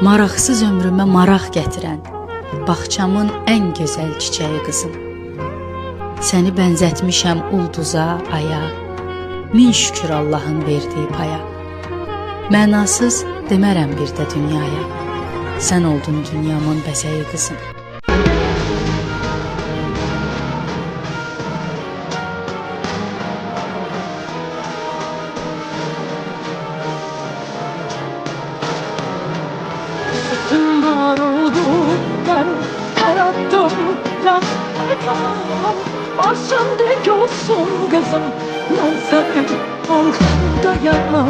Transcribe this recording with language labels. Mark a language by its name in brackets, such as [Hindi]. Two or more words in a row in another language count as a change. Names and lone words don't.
[Azerbaijani] Maraqsız ömrümə maraq gətirən, bağçamın ən gözəl çiçəyi qızım. Səni bənzətmişəm ulduza, aya, min şükür Allahın verdiyi paya. Mənasız demərəm bir də dünyaya, sən oldun dünyamın bəzəyi qızım. [Turkish] Var oldu ben yarattım başım dik olsun kızım ben senin arkandayım.